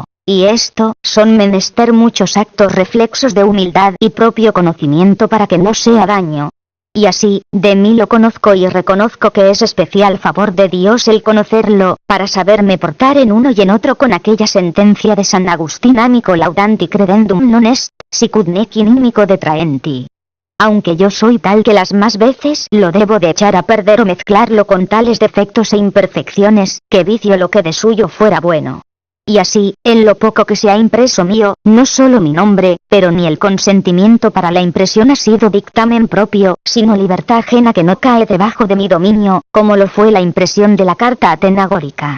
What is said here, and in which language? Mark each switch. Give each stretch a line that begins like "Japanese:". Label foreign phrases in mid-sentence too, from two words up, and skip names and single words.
Spanish: Y esto, son menester muchos actos reflexos de humildad y propio conocimiento para que no sea daño. Y así, de mí lo conozco y reconozco que es especial favor de Dios el conocerlo, para saberme portar en uno y en otro con aquella sentencia de San Agustín
Latin: amico laudanti credendum non est, sicut nec inimico detraenti.
Spanish: Aunque yo soy tal que las más veces lo debo de echar a perder o mezclarlo con tales defectos e imperfecciones, que vicio lo que de suyo fuera bueno. Y así, en lo poco que se ha impreso mío, no solo mi nombre, pero ni el consentimiento para la impresión ha sido dictamen propio, sino libertad ajena que no cae debajo de mi dominio, como lo fue la impresión de la carta atenagórica.